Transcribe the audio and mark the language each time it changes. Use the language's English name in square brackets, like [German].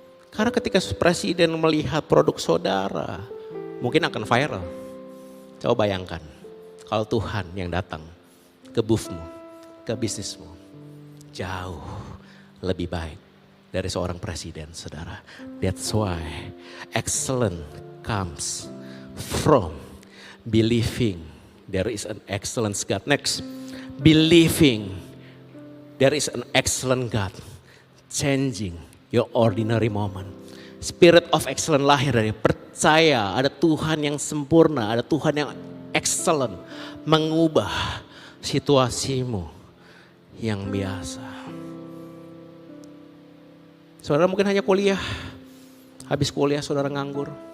[Indonesian] Karena ketika presiden melihat produk saudara, mungkin akan viral. Coba bayangkan, kalau Tuhan yang datang ke boothmu, ke bisnismu, jauh lebih baik dari seorang presiden, saudara. [English] That's why excellence comes from believing there is an excellent God. Next, believing there is an excellent God changing your ordinary moment. Spirit of excellence [Indonesian] lahir dari percaya ada Tuhan yang sempurna, ada Tuhan yang excellent mengubah situasimu yang biasa. Saudara mungkin hanya kuliah, habis kuliah saudara nganggur.